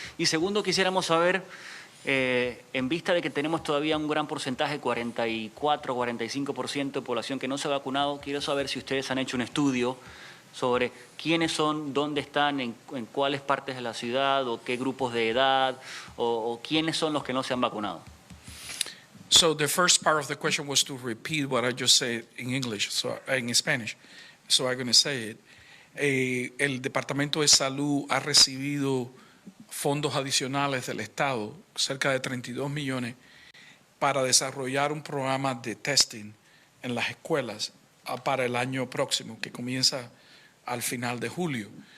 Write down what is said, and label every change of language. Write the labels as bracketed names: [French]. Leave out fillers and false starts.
[Spanish] Y segundo, quisiéramos saber, en vista de que tenemos todavía un gran porcentaje, 44-45% de población que no se ha vacunado, quiero saber si ustedes han hecho un estudio sobre quiénes son, dónde están, en cuáles partes de la ciudad, o qué grupos de edad, o quiénes son los que no se han vacunado. [English] So the first part of the question was to repeat what I just said in English, in Spanish. So I'm going to say it. [Spanish] El Departamento de Salud ha recibido fondos adicionales del Estado, cerca de 32 millones, para desarrollar un programa de testing en las escuelas para el año próximo, que comienza al final de julio.